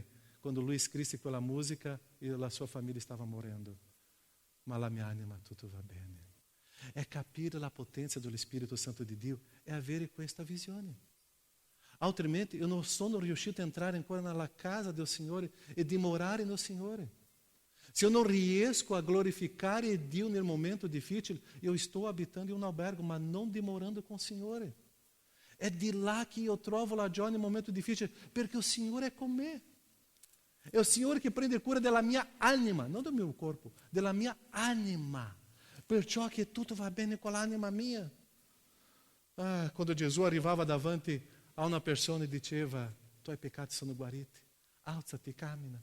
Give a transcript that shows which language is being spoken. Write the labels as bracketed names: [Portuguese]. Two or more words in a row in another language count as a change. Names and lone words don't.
[Italian] Quando lui scrisse quella musica, la sua famiglia stava morendo, ma la mia anima tutto va bene. É capire la potenza dello Spirito Santo di Dio, é avere questa visione. Altrimenti eu non sono riuscito a entrare ancora nella casa del Signore e dimorare no Signore. Se [Portuguese] eu não [Italian] riesco a glorificare Dio nel momento difficile, [Portuguese] eu estou [Italian] abitando in un albergo, ma non dimorando [Portuguese] com o [Italian] Signore. É di là che io trovo la gioia nel momento difficile, perché o Signore è con me. È o Signore che prende cura della mia anima, non del mio corpo, della mia anima. Perciò che tutto va bene con l'anima mia. Quando Gesù arrivava davanti a una persona e diceva, tuoi peccati sono guariti, alzati, cammina.